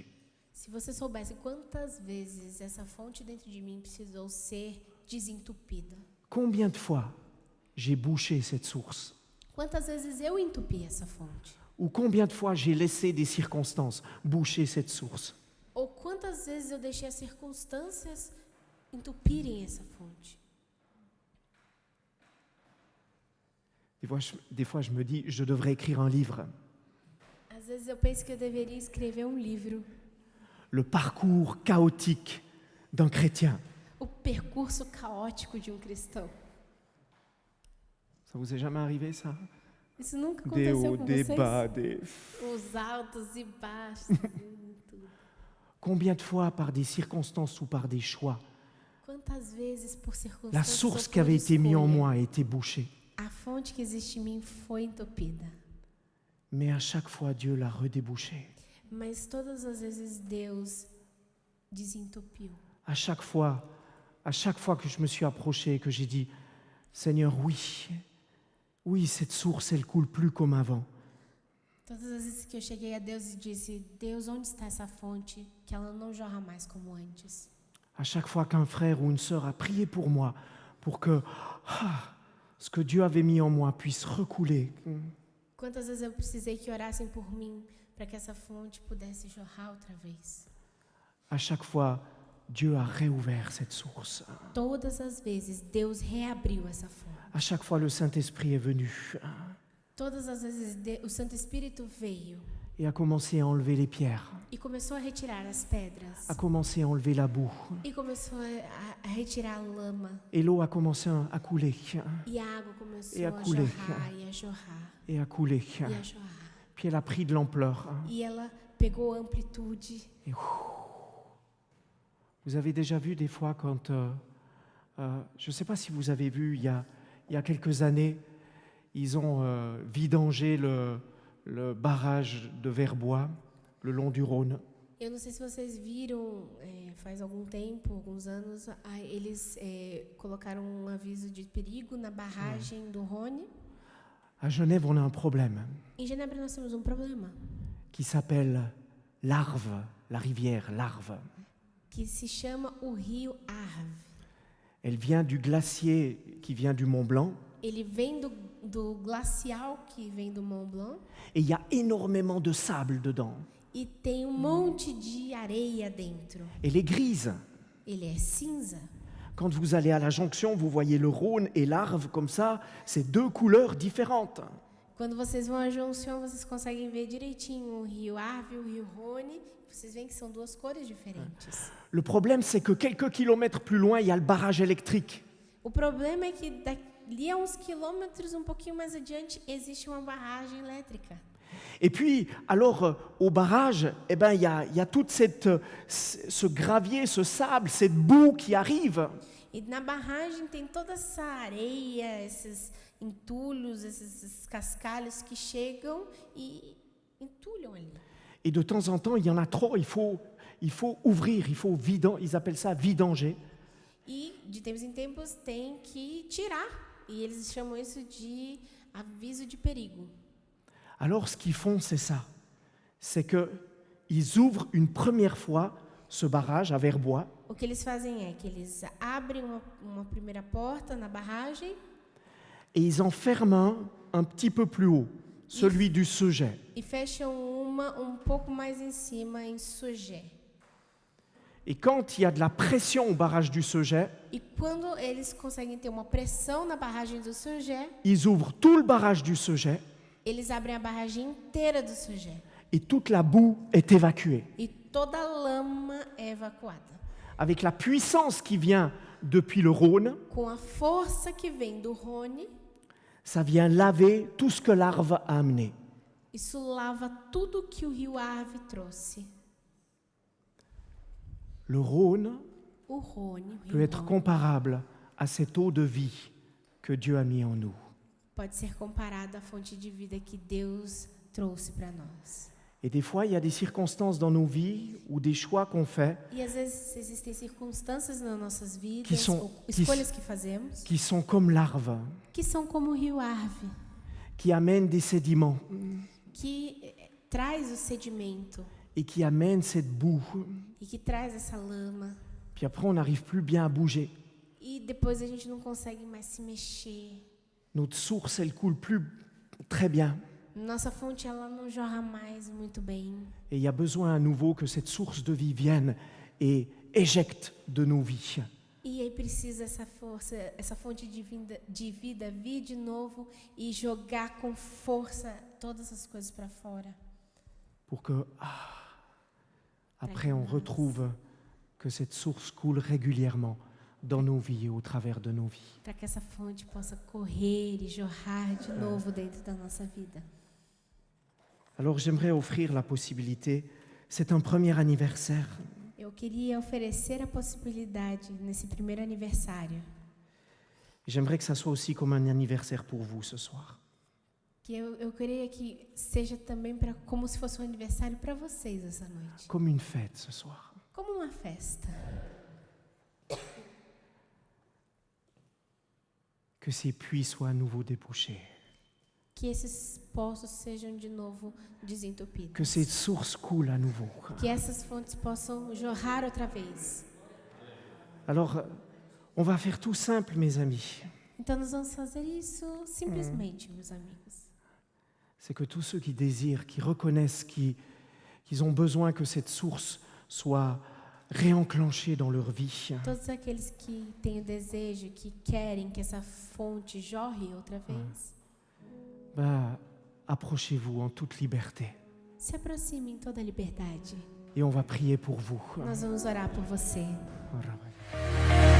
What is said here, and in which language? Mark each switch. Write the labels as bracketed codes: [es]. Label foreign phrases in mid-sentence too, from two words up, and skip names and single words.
[pt] Se você soubesse quantas vezes essa fonte dentro de mim precisou ser desentupida. [fr] combien de fois j'ai bouché cette source, [pt] Quantas vezes eu entupi essa fonte? [fr] ou combien de fois j'ai laissé des circonstances boucher cette source. [pt] Ou quantas vezes eu deixei as circunstâncias entupirem essa fonte? [fr] Des fois, je me dis, je devrais écrire un livre. [pt] Às vezes eu penso que eu deveria escrever um livro. [fr] Le parcours chaotique d'un chrétien. [pt] O percurso caótico de um cristão. [fr] Ça vous est jamais arrivé, ça? [pt] Isso nunca [fr] Des [pt] aconteceu [fr] hauts, [pt] com [fr] des [pt] vocês? [fr] bas, des... [pt] Os altos e baixos. Tudo. [fr] Combien de fois par des circonstances ou par des choix, [pt] Quantas vezes por [fr] la [pt] circunstâncias [fr] source [pt] ou [fr] qui [pt] por [fr] avait été mise en [pt] escolha, [fr] moi a été bouchée. [pt] a fonte que existe em mim foi entupida. [fr] Mais à chaque fois, Dieu l'a redébouchée. [pt] Mas todas as vezes Deus desentupiu. [fr] À chaque fois que je me suis approché et que j'ai dit, Seigneur, oui, cette source, elle coule plus comme avant. [pt] Todas as vezes que eu cheguei a Deus e disse, Deus, onde está essa fonte? Que ela não jorra mais como antes. [fr] À chaque fois qu'un frère ou une sœur a prié pour moi, pour que ce que Dieu avait mis en moi puisse recouler. [pt] Quantas vezes eu precisei que orassem por mim para que essa fonte pudesse jorrar outra vez? [fr] À chaque fois, Dieu a réouvert cette source. [pt] Todas as vezes Deus reabriu essa fonte. [fr] À chaque fois, le Saint-Esprit est venu. [pt] Todas as vezes o Santo Espírito veio [fr] et a commencé à enlever les pierres, [pt] e começou a retirar as pedras [fr] a commencé à enlever la boue. [pt] e começou a retirar a lama [fr] Et l'eau a commencé à couler, [pt] e a água começou E a [fr] a couler. [pt] jorrar e a jorrar [fr] et à couler. [pt] e a jorrar. [fr] Puis elle a pris de l'ampleur. [pt] E ela pegou amplitude. [fr] Et vous avez déjà vu des fois quand, je ne sais pas si vous avez vu, il y a quelques années, ils ont vidangé le barrage de Verbois, le long du Rhône. [pt] Eu não sei se vocês viram, faz algum tempo, alguns anos, eles colocaram um aviso de perigo na barragem do Rhône. [fr] À Genève, on a un problème [pt] Em Genebra nós temos um problema, [fr] qui s'appelle l'Arve, la rivière l'Arve. [pt] que se chama o rio Arve. [fr] Elle vient du glacier qui vient du Mont Blanc. [pt] Ele vem do glacial que vem do Mont Blanc [fr] Et il y a énormément de sable dedans. [pt] e tem monte de areia dentro. [fr] Elle est grise. [pt] Ele é cinza. [fr] Quand vous allez à la jonction, vous voyez le Rhône et l'Arve comme ça, c'est deux couleurs différentes. [pt] Quando vocês vão à Junção, vocês conseguem ver direitinho o rio Arve e o rio Rhône. Vocês veem que são duas cores diferentes. [fr] Le problème, c'est que quelques kilomètres plus loin, il y a le barrage électrique. [pt] O problema é que dali a uns quilômetros, um pouquinho mais adiante, existe uma barragem elétrica. [fr] Et puis, alors, au barrage, eh ben, il y a toute ce gravier, ce sable, cette boue qui arrive. [pt] E na barragem tem toda essa areia, esses entulhos, esses cascalhos que chegam e entulham ali. [fr] Et de temps en temps, il y en a trop, il faut ouvrir, il faut vidanger, ils appellent ça vidanger. [pt] E de tempos em tempos tem que tirar. E eles chamam isso de aviso de perigo. [fr] Alors, ce qu'ils font, c'est ça. C'est qu'ils ouvrent une première fois ce barrage à Verbois. [pt] O que eles fazem é que eles abrem uma primeira porta na barragem [fr] Et ils en ferment un petit peu plus haut, celui du Seget. [pt] e fecham uma pouco mais em cima, em Sugé. [fr] Et quand il y a de la pression au barrage du Seget, [pt] E quando eles conseguem ter uma pressão na barragem do Sugé, [fr] ils ouvrent tout le barrage du Seget [pt] eles abrem a barragem inteira do Sugé. [fr] et toute la boue est évacuée. [pt] E toda a lama é evacuada. [fr] Avec la puissance qui vient depuis le Rhône, [pt] Com a força que vem do Rhône, [fr] ça vient laver tout ce que l'Arve a amené. [pt] isso lava tudo que o rio Arve trouxe. [fr] Le Rhône [pt] O Rhône, o [fr] peut [pt] rio [fr] être [pt] Rhône, [fr] comparable à cette eau de vie que Dieu a mis en nous. [pt] pode ser comparado à fonte de vida que Deus trouxe para nós. [fr] Et des fois, il y a des circonstances dans nos vies ou des choix qu'on fait [pt] E às vezes existem circunstâncias nas nossas vidas, Que são- ou escolhas que fazemos, [fr] qui sont comme l'Arve, [pt] que são como o rio Arve, [fr] qui amènent des sédiments [pt] que traz o sedimento [fr] et qui amènent cette boue. [pt] e que traz essa lama. [fr] Puis après, on n'arrive plus bien à bouger. [pt] E depois a gente não consegue mais se mexer. [fr] Notre source, elle coule plus très bien. [pt] Nossa fonte ela não jorra mais muito bem. [fr] Et il y a besoin à nouveau que cette source de vie vienne et éjecte de nos vies. [pt] E aí precisa essa força, essa fonte de vida vir de novo e jogar com força todas as coisas para fora. [fr] Pour que, après, on retrouve que cette source coule régulièrement dans nos vies et au travers de nos vies. [pt] Para que essa fonte possa correr e jorrar de novo dentro da nossa vida. [fr] Alors j'aimerais offrir la possibilité, c'est un premier anniversaire, [pt] Eu queria oferecer a possibilidade nesse primeiro aniversário, [fr] j'aimerais que ça soit aussi comme un anniversaire pour vous ce soir. [pt] que eu queria que seja também como se fosse um aniversário para vocês essa noite, [fr] Comme une fête ce soir. [pt] como uma festa. [fr] Que ces puits soient à nouveau débouchés. [pt] Que esses poços sejam de novo desentupidos. [fr] Que cette source coule à nouveau. [pt] Que essas fontes possam jorrar outra vez. [fr] Alors, on va faire tout simple, mes amis. [pt] Então nós vamos fazer isso simplesmente, meus amigos. [fr] C'est que tous ceux qui désirent, qui reconnaissent qu'ils ont besoin que cette source soit réenclenchée dans leur vie, [pt] Todos aqueles que têm o desejo, que querem que essa fonte jorre outra vez, [fr] approchez-vous en toute liberté. [pt] Se aproxime em toda a liberdade. [fr] et on va prier pour vous. [pt] Nós vamos orar por você. Oh, Rabbi.